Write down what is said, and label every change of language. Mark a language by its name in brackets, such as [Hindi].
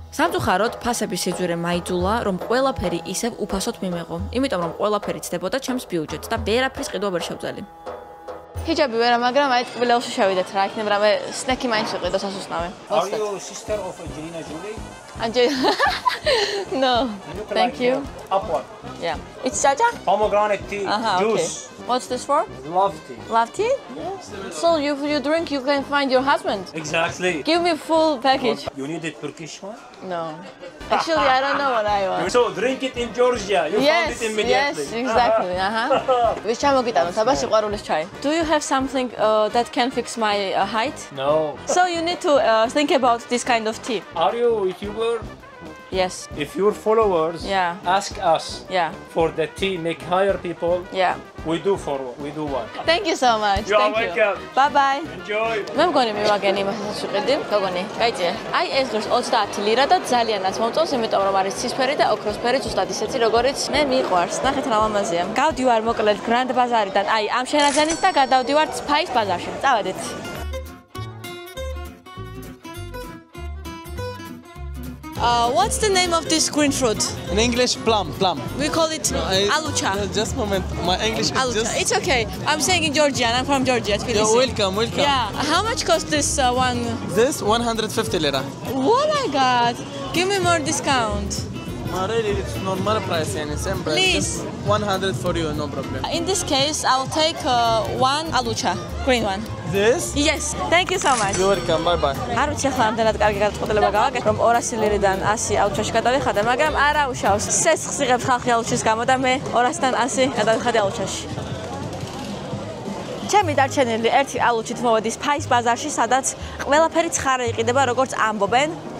[Georgian] სამწუხაროდ, ფასების სიძვირე მაიძულა, რომ ყველაფერი ისევ უფასოდ მიმეღო, იმიტომ რომ ყველაფერი ცდებოდა ჩემს ბიუჯეტს და ვერაფრის ყიდვა ვერ შევძალი. ჰიჯაბი ვერა, მაგრამ აი ტკბილეულში შევიდეთ რა, იქნება რამე სნექი მაინც ვიყიდო სასუსნავი. [English] Are you sister of Angelina Jolie? No. Thank you. Upward. Yeah. It's Jaja? Pomegranate tea, Okay. juice, What's this for? love tea. Love tea? So you drink, you can find your husband. Exactly. Give me full package. You need a Turkish one? No. Actually, I don't know what I want. So drink it in Georgia. You found it immediately. Yes, exactly. [Georgian] ვის ჩამოგიტანოთ აბა სიყვარულის ჩაი. [English] Do you have something that can fix my height? No. So you need to think about this kind of tea. Are you a YouTuber? Yes. If your followers Yeah. ask us Yeah. for the tea, make hire people, Yeah. we do one. Thank you so much. You are Thank welcome. Bye bye. Enjoy. [Georgian] მე მგონი მივაგენი მასაც ვიყიდი. გოგონი, გაიწია. აი ეს დროს 30 ლირა და ძალიანაც მომწონს, იმიტომ რომ არის ცისფერი და ოქროსფერი ზუსტად ისეთი როგორიც მე მიყვარს. ნახეთ რა ლამაზია. გავდივარ მოკლედ გრანდ ბაზარიდან, აი ამ შენაძენით და გადავდივართ სპაის ბაზარში. წავედით. [English] What's the name of this green fruit? In English, plum. We call it alucha. Just a moment. My English is Alucha. just... It's okay. I'm saying in Georgian. I'm from Georgia. Tbilisi. Yeah, welcome. Yeah. How much costs this one? This 150 lira. Oh my god. Give me more discount. Really, it's normal price, yani same price. Please. Just 100 for you, no problem. In this case, I'll take one alucha, green one. This? Yes. Thank you so much. You're welcome. Bye bye. [Georgian] არ ვიცი ახლა ამდენად კარგი გადაწყვეტილება გავაკეთე, რომ 200 ლირიდან 100 აუჩაში გადავიხადე, მაგრამ არა უშავს. სესხს იღებს ხალხი აუჩის გამო და მე 200-დან 100 გადავიხადე აუჩაში. ჩემი დარჩენილი ერთი ალუჩით მოვედი სპაის ბაზარში, სადაც ყველაფერი ცხარე იყიდება, როგორც ამბობენ.